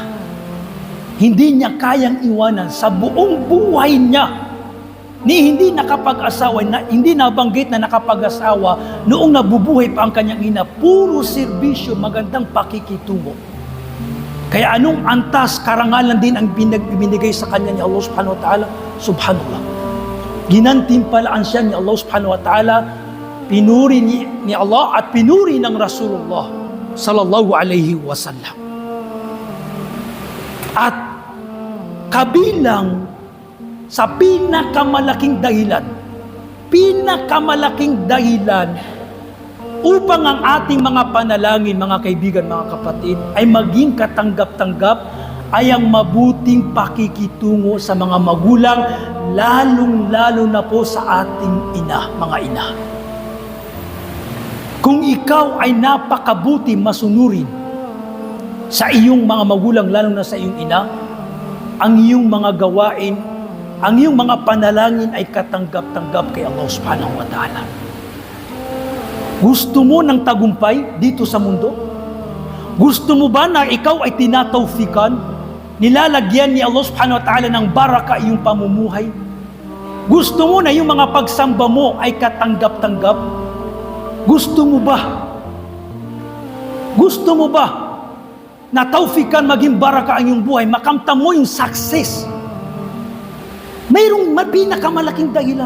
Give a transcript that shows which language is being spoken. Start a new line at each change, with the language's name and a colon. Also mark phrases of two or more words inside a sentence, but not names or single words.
Filipino: Hindi niya kayang iwanan sa buong buhay niya. Hindi nakapag-asawa, hindi nabanggit na nakapag-asawa noong nabubuhay pa ang kanyang ina. Puro serbisyo, magandang pakikitungo. Kaya anong antas, karangalan din ang binigay sa kanya ni Allah
Arabic: سبحانه وتعالى?
Filipino: Subhanallah. Ginantimpalaan siya ni Allah
Arabic: سبحانه وتعالى,
Filipino: pinuri ni Allah at pinuri ng Rasulullah
Arabic: صلى الله عليه وسلم.
Filipino: At kabilang sa pinakamalaking dahilan upang ang ating mga panalangin, mga kaibigan, mga kapatid, ay maging katanggap-tanggap, ay ang mabuting pakikitungo sa mga magulang, lalong-lalo na po sa ating ina, mga ina. Kung ikaw ay napakabuti masunurin sa iyong mga magulang, lalo na sa iyong ina, ang iyong mga gawain, ang iyong mga panalangin ay katanggap-tanggap kay Allah
Arabic: سبحانه وتعالى.
Filipino: Gusto mo ng tagumpay dito sa mundo? Gusto mo ba na ikaw ay tinatawfikan, nilalagyan ni Allah
Arabic: سبحانه وتعالى
Filipino: ng baraka iyong pamumuhay? Gusto mo na yung mga pagsamba mo ay katanggap-tanggap? Gusto mo ba? Gusto mo ba na tawfikan, maging baraka ang iyong buhay, makamtan mo yung success? Mayroong pinakamalaking dahilan.